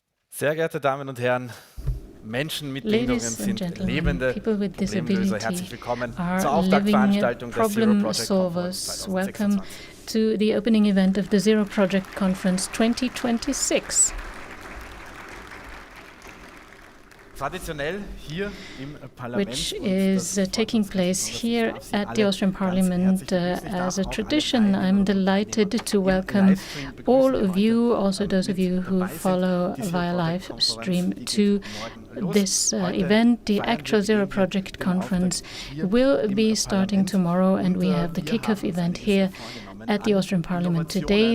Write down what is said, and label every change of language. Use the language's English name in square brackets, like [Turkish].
[German] Sehr geehrte Damen und Herren, Menschen mit Behinderungen sind lebende Problemlöser. Herzlich willkommen zur Auftaktveranstaltung der Zero Project Conference 2026. [English] Welcome to the opening event of the Zero Project Conference 2026. [German] Traditionell hier im Parlament, [English] which is taking place here at the Austrian Parliament as a tradition. I'm delighted to welcome all of you, also those of you who follow via live stream, to this event. The actual Zero Project Conference will be starting tomorrow, and we have the kickoff event here at the Austrian Parliament today.